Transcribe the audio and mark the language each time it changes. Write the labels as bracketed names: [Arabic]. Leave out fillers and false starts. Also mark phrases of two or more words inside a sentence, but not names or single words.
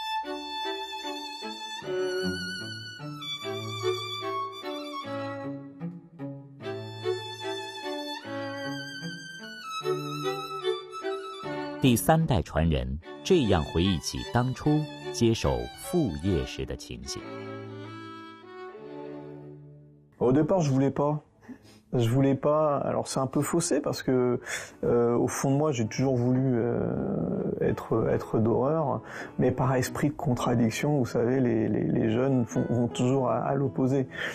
[Chinese] 第3代传人这样回忆起当初接手副业时的情形。 [French] Au départ, je voulais pas. Alors c'est un peu faussé parce que au fond de moi, j'ai toujours voulu être doreur, mais par esprit de contradiction, vous savez, les jeunes vont toujours à l'opposé.